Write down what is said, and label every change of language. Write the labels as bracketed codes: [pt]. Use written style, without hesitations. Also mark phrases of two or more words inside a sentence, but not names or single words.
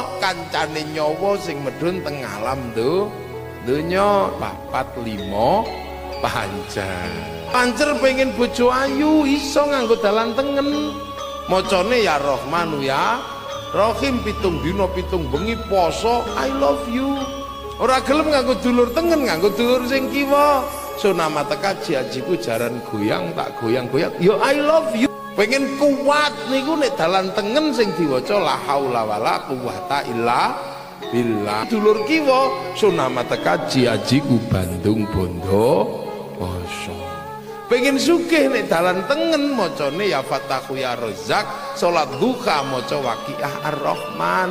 [jv] Kancane nyawa sing medhun teng alam donya papat limo pancer. Pancer pengen bojo ayu iso nganggo dalan tengen. Macane [ar] يا رحمن يا رحيم, [jv] 7 dina 7 bengi poso [en] I love you. [jv] Ora gelem nganggo dulur tengen, nganggo dulur sing kiwa. Sunama teka jiajiku jaran goyang tak goyang-goyang. [en] Yo I love you. [jv] Pengen kuat niku nek dalan tengen sing diwaca [ar] لا حول ولا قوة إلا بالله. [jv] Dulur kiwa sunama teka jiajiku Bandung Bondo poso. Pengen sugih nek dalan tengen macane [ar] يا فتاح يا رزاق, [jv] salat duha maca Waqiah Ar-Rahman.